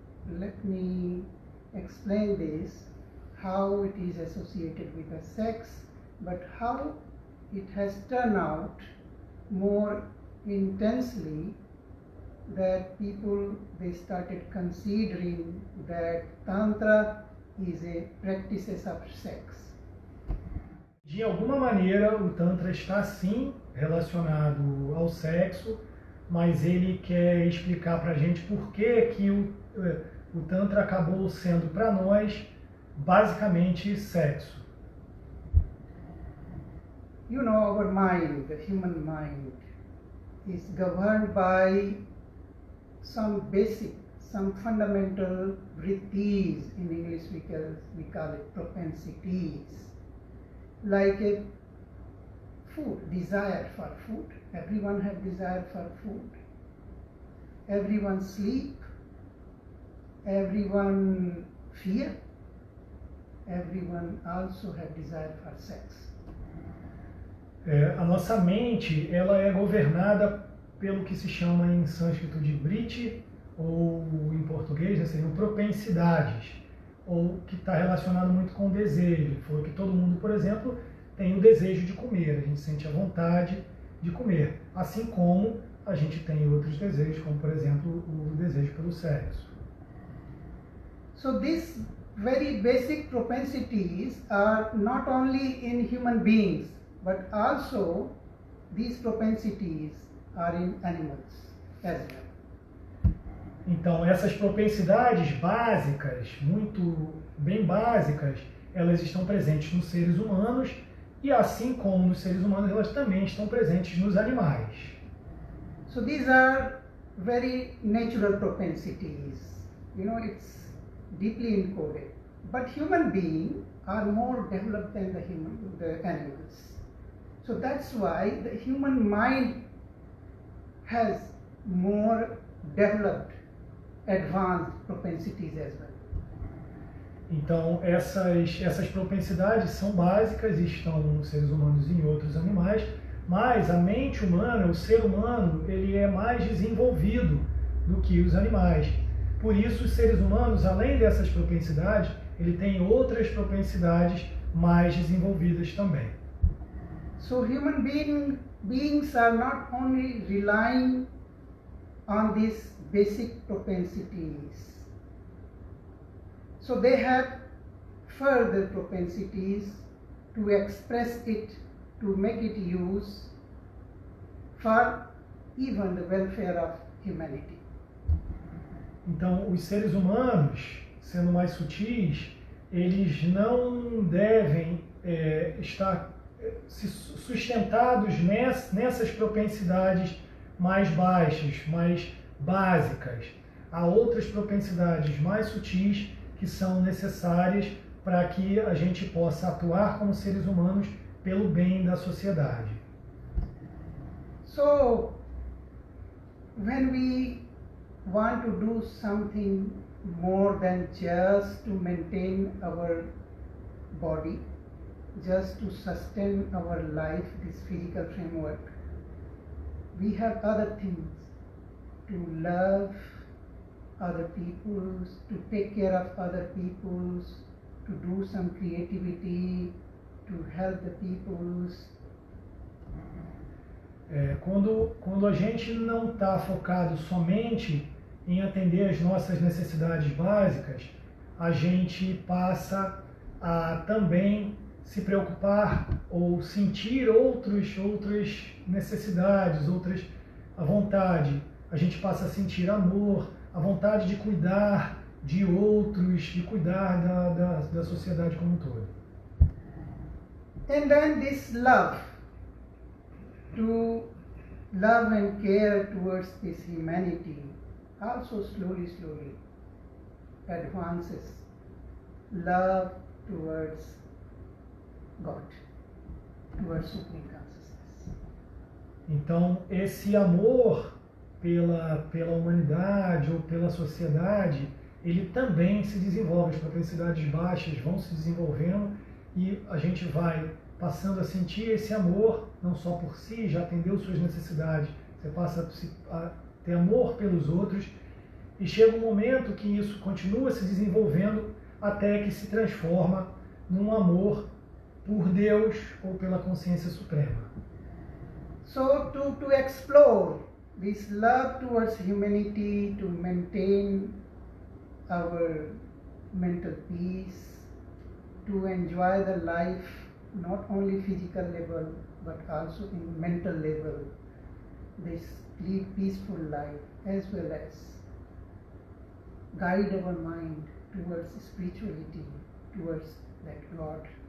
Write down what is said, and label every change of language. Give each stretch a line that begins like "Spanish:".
English: Let me explain this, how it is associated with the sex, but how it has turned out more intensely, that people, they started considering that Tantra is a practice of sex.
Portuguese: De alguma maneira, o Tantra está sim relacionado ao sexo, mas ele quer explicar para a gente por que o Tantra acabou sendo para nós basicamente sexo.
English: You know, our mind, the human mind, is governed by some basic, some fundamental vrittis. In English we call it propensities. Like a food, desire for food. Everyone have desire for food. Everyone sleep. Everyone fear. Everyone also have desire for sex.
Portuguese: A nossa mente, ela é governada pelo que se chama em sânscrito de vritti, ou em português, né, seriam propensidades, ou que está relacionado muito com o desejo. Ele falou que todo mundo, por exemplo, tem o desejo de comer, a gente sente a vontade de comer, assim como a gente tem outros desejos, como por exemplo o desejo pelo sexo.
English: So these very basic propensities are not only in human beings, but also these propensities are in animals as well.
Portuguese: Então, essas propensidades básicas, muito bem básicas, elas estão presentes nos seres humanos, e assim como nos seres humanos, elas também estão presentes nos animais.
English: So these are very natural propensities. You know, it's deeply encoded. But human beings are more developed than the animals. So that's why the human mind has more developed, advanced propensities as well.
Portuguese: Então, essas propensidades são básicas e estão nos seres humanos e em outros animais, mas a mente humana, o ser humano, ele é mais desenvolvido do que os animais. Por isso, os seres humanos, além dessas propensidades, ele tem outras propensidades mais desenvolvidas também.
English: So human beings are not only relying on these basic propensities. So they have further propensities to express it, to make it use for even the welfare of humanity.
Portuguese: Então, os seres humanos, sendo mais sutis, eles não devem estar sustentados nessas propensidades mais baixas, mais básicas. Há outras propensidades mais sutis que são necessárias para que a gente possa atuar como seres humanos pelo bem da sociedade.
English: So, when we want to do something more than just to maintain our body, just to sustain our life, this physical framework, we have other things to love other peoples, to take care of other peoples, to do some creativity, to help the peoples.
Portuguese: Quando a gente não está focado somente em atender às nossas necessidades básicas, a gente passa a também se preocupar ou sentir outras necessidades, a vontade. A gente passa a sentir amor, a vontade de cuidar de outros, de cuidar da sociedade como um todo.
English: And then this love, to love and care towards this humanity, also slowly advances love towards God, towards Supreme Consciousness.
Portuguese: Então, esse amor pela humanidade ou pela sociedade, ele também se desenvolve. As propensidades baixas vão se desenvolvendo e a gente vai passando a sentir esse amor, não só por si, já atendeu suas necessidades, você passa a ter amor pelos outros, e chega um momento que isso continua se desenvolvendo até que se transforma num amor por Deus ou pela consciência suprema.
English: So to explore this love towards humanity, to maintain our mental peace, to enjoy the life not only physical level but also in mental level, this lead peaceful life, as well as guide our mind towards spirituality, towards that God.